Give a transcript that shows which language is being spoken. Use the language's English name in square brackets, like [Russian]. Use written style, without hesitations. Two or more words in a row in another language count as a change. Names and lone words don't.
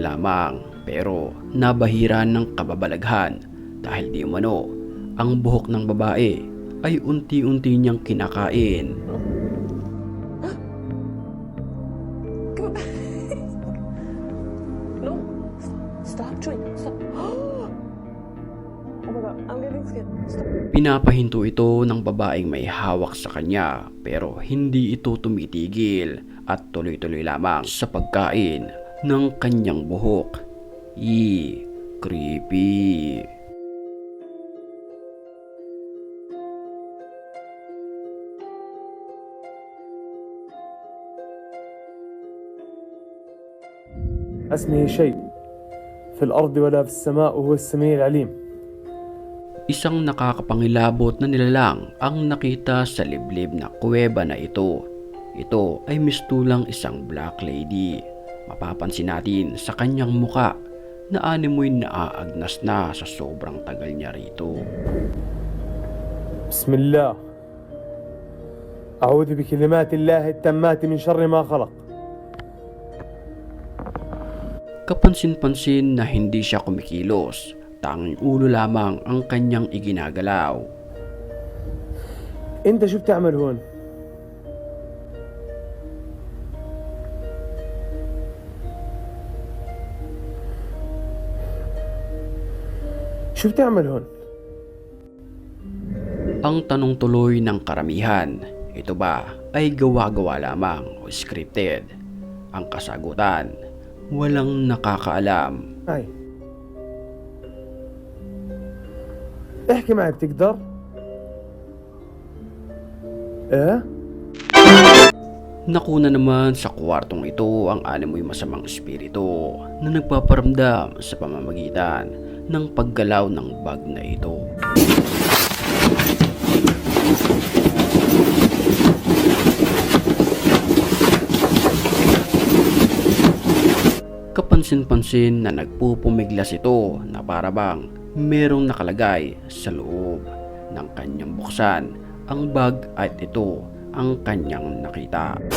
[Filipino] lamang pero nabahiran ng kababalaghan dahil di umano ang buhok ng babae ay unti-unti niyang kinakain. [English] No, stop chewing. Stop. Oh my god, I'm getting scared. Stop. [Filipino] Pinapahinto ito ng babaeng may hawak sa kanya pero hindi ito tumitigil at tuloy-tuloy lamang sa pagkain ng kanyang buhok. [English] Creepy. [Arabic] اسمه شيء في الأرض ولا في السماء وهو السميع العليم. [Filipino] Isang nakakapangilabot na nilalang ang nakita sa liblib na kuweba na ito. Ito ay mistulang isang [English] black lady. [Filipino] Mapapansin natin sa kanyang muka na animoy naaagnas na sa sobrang tagal niya rito. [Arabic] بسم الله أعوذ بكلمات الله التامات من شر ما خلق. [Filipino] Kapansin-pansin na hindi siya kumikilos. Tanging ulo lamang ang kanyang iginagalaw. [Arabic] أنت شو بتعمل هون؟ شو بتعمل هون؟ [Filipino] Ang tanong tuloy ng karamihan, ito ba ay gawa-gawa lamang o scripted? Ang kasagutan, walang nakakaalam. [Arabic] هاي احكي معي بتقدر؟ إيه؟ [Filipino] Nakuna naman sa kwartong ito ang animoy masamang espiritu na nagpaparamdam sa pamamagitan ng paggalaw ng bag na ito. Kapansin-pansin na nagpupumiglas ito na parabang merong nakalagay sa loob ng kanyang buksan ang bag at ito ang kanyang nakita.